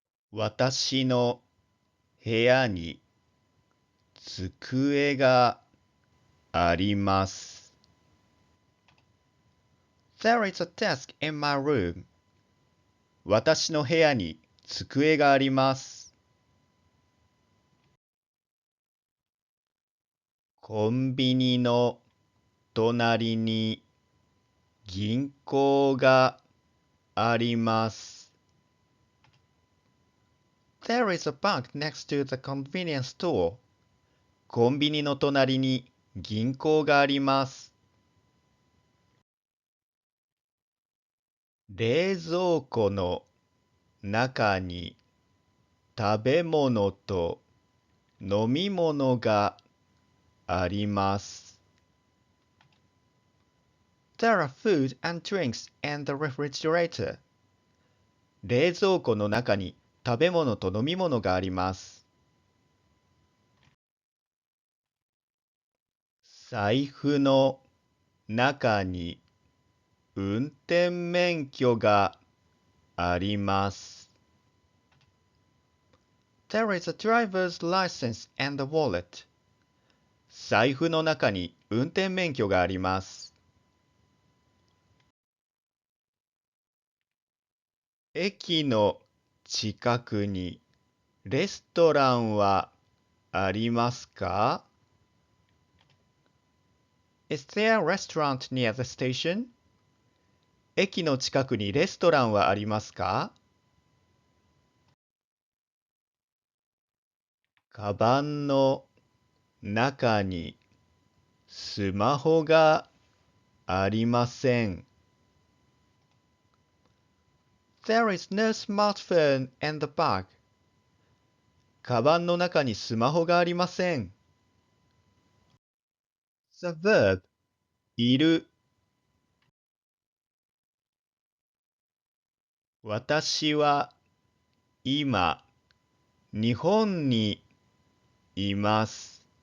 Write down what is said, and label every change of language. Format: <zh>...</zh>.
<ja>私の部屋に机があります。</ja> <en>There is a desk in my room.</en> <ja>私の部屋に机があります。コンビニの隣に銀行があります。</ja> <en>There is a bank next to the convenience store.</en> <ja>コンビニの隣に銀行があります。冷蔵庫の中に食べ物と飲み物があります。</ja> <en>There are food and drinks in the refrigerator.</en> <ja>冷蔵庫の中に食べ物と飲み物があります。財布の中に運転免許があります。</ja> <en>There is a driver's license and the wallet.</en> <ja>財布の中に運転免許があります。駅の近くにレストランはありますか？</ja> <en>Is there a restaurant near the station?</en> <ja>駅の近くにレストランはありますか？カバンの中にスマホがありません。</ja> <en>There is no smartphone in the bag.</en> <ja>カバンの中にスマホがありません。</ja> <en>The verb いる。</en> <ja>私は今日本にいます。</ja>